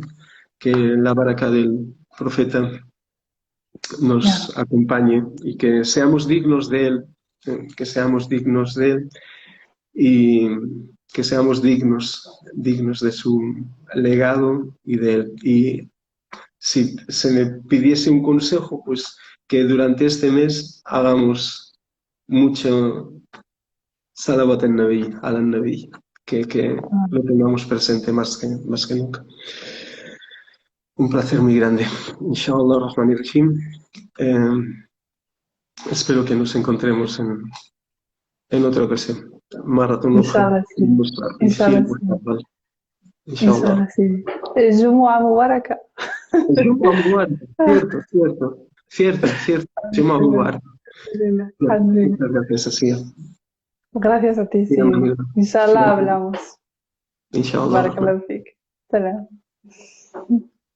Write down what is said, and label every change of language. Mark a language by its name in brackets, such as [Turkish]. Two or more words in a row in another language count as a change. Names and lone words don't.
[Spanish] Que la baraka del profeta nos acompañe y que seamos dignos de él, que seamos dignos de él y que seamos dignos de su legado y de él. Y si se me pidiese un consejo, pues que durante este mes hagamos mucho [Arabic] صلوات النبي، النبي, [Spanish] que lo tengamos presente más que nunca. Un placer muy grande. [Arabic] إن شاء الله الرحمن الرحيم. [Spanish] Espero que nos encontremos en otra ocasión. Maratón. Inshallah, sí. Inshallah, sí. [Arabic] جمعة مباركة. جمعة مباركة, cierto. جمعة مباركة. [Spanish] Muchas gracias, Asia. Gracias a ti, sí. Inshallah hablamos. Inshallah. [Arabic] بارك الله فيك. سلام.